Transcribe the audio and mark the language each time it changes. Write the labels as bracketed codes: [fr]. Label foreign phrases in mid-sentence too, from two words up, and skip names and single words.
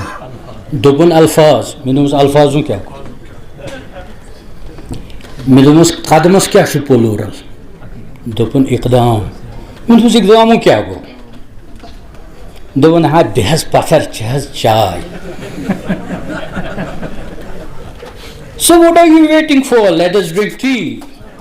[ks] دوٚپُن الفاظ. مےٚ دوٚپمَس الفاظُن کیٛاہ گوٚو؟ مےٚ دوٚپمَس قدمس کیٛاہ چھُ پلورل؟ دوٚپُن اقدام. مےٚ دوٚپمَس اقدامُن کیٛاہ گوٚو؟ دوٚپُن ہا دِ حظ پتھر چہِ حظ چاے. [en] So what are you waiting for? Let us drink tea.